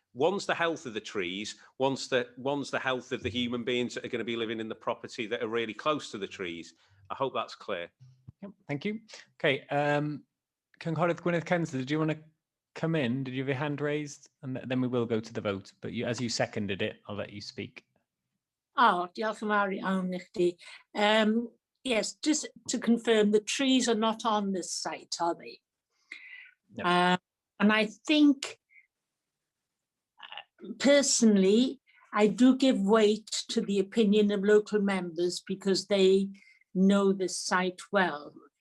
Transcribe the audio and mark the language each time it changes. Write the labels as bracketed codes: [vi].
[en] one's the health of the trees, one's the health of the human beings that are going to be living in the property that are really close to the trees. I hope that's clear. Yep, thank you. Okay, Cynghorydd Gwyneth Kensler, did you want to come in? Did you have your hand raised? And then we will go to the vote. But you, as you seconded it, I'll let you speak. [cy] Oh, diolch yn fawr iawn i chdi. [en] Yes, just to confirm, the trees are not on this site, are they? No. And I think, personally, I do give weight to the opinion of local members because they know this site well.